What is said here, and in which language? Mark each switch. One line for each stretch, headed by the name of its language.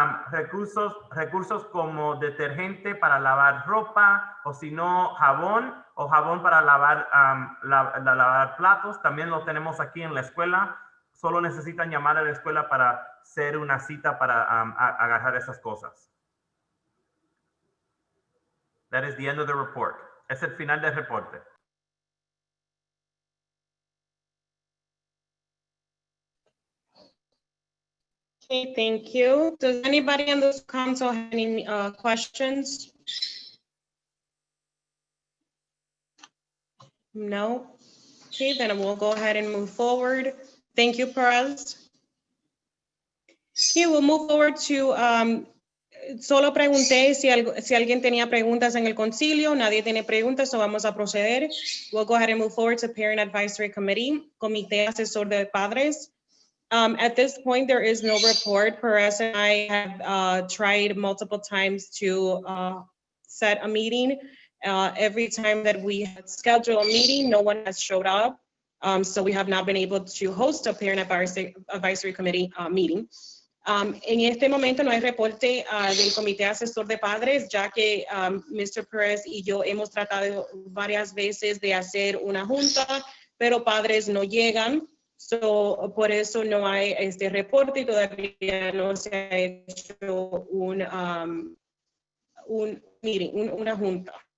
Spanish: recursos como detergente para lavar ropa, o si no, jabón, o jabón para lavar, lavar platos. También lo tenemos aquí en la escuela. Solo necesitan llamar a la escuela para hacer una cita para agarrar esas cosas.
English: That is the end of the report.
Spanish: Es el final del reporte.
English: Okay, thank you. Does anybody on this council have any questions? No? Okay, then we'll go ahead and move forward. Thank you, Perez. Okay, we'll move forward to,
Spanish: solo pregunté si alguien tenía preguntas en el concilio. Nadie tiene preguntas, so vamos a proceder.
English: We'll go ahead and move forward to Parent Advisory Committee,
Spanish: Comité Asesor de Padres.
English: At this point, there is no report. Perez and I have tried multiple times to set a meeting. Every time that we had scheduled a meeting, no one has showed up. So we have not been able to host a Parent Advisory Committee meeting.
Spanish: En este momento no hay reporte del Comité Asesor de Padres, ya que Mr. Perez y yo hemos tratado varias veces de hacer una junta, pero padres no llegan. So, por eso no hay este reporte y todavía no se ha hecho un meeting, una junta.